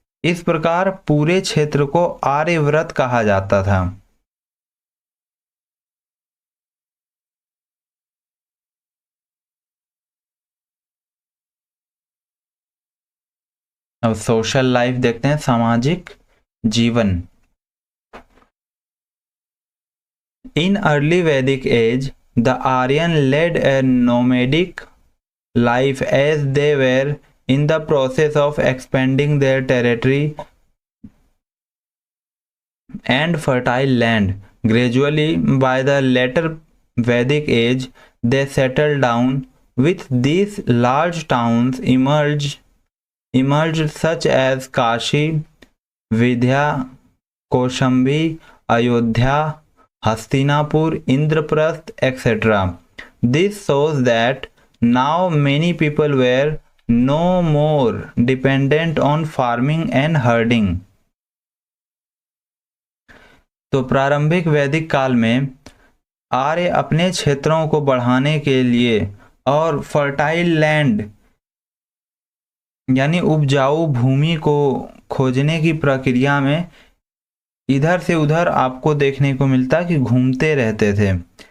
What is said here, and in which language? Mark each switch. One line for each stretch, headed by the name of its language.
Hindi: इस प्रकार पूरे क्षेत्र को आर्यव्रत कहा जाता था। अब सोशल लाइफ देखते हैं, सामाजिक जीवन।
English: In early Vedic age the Aryan led a nomadic life as they were in the process of expanding their territory and fertile land. Gradually, by the later Vedic age, they settled down. With these large towns emerged such as Kashi, Vidya, Koshambi, Ayodhya, Hastinapur, Indraprasth, etc. This shows that now many people were no more dependent on farming and herding.
Hindi: तो प्रारंभिक वैदिक काल में आर्य अपने क्षेत्रों को बढ़ाने के लिए और फर्टाइल लैंड यानी उपजाऊ भूमि को खोजने की प्रक्रिया में इधर से उधर आपको देखने को मिलता कि घूमते रहते थे।